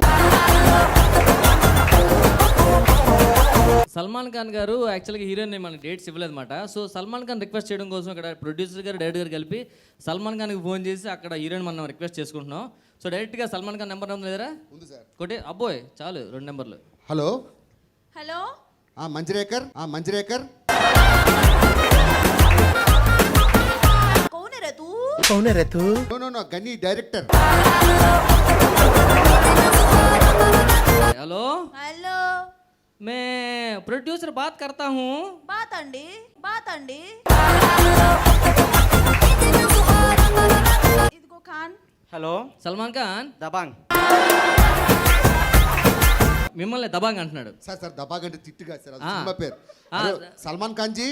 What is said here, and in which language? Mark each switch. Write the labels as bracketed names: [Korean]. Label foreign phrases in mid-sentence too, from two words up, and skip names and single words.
[Telugu] సల్మాన్ ఖాన్ గారు యాక్చువల్గా హీరోయిన్ మనకి డేట్స్ ఇవ్వలేదు అనమాట. సో సల్మాన్ ఖాన్ రిక్వెస్ట్ చేయడం కోసం ఇక్కడ ప్రొడ్యూసర్ గారు డైరెక్టర్ గారు కలిపి సల్మాన్ ఖాన్కి ఫోన్ చేసి అక్కడ హీరోయిన్ మనం రిక్వెస్ట్ చేసుకుంటున్నాం. సో డైరెక్ట్గా సల్మాన్ ఖాన్ నెంబర్ ఉంది లేదరా? ఉంది సార్. కొట్టి అబ్బోయ్ చాలు 2 నెంబర్లు. హలో హలో మంజరేకర్. మంజరేకర్ [Hindi] कौन है रे तू? [Telugu] నో గని డైరెక్టర్. [Hindi] हेलो हेलो मैं प्रोड्यूसर बात करता हूँ. [Telugu] बात अंडी ఇదిగో ఖాన్. హలో సల్మాన్ ఖాన్ దబాంగ్. మిమ్మల్ని దబాంగ్ అంటున్నాడు. సార్ దబాగంటే తిట్టుగా సార్, అది ఆ. సినిమా పేరు. ఆ. హలో, సల్మాన్ ఖాన్ జీ.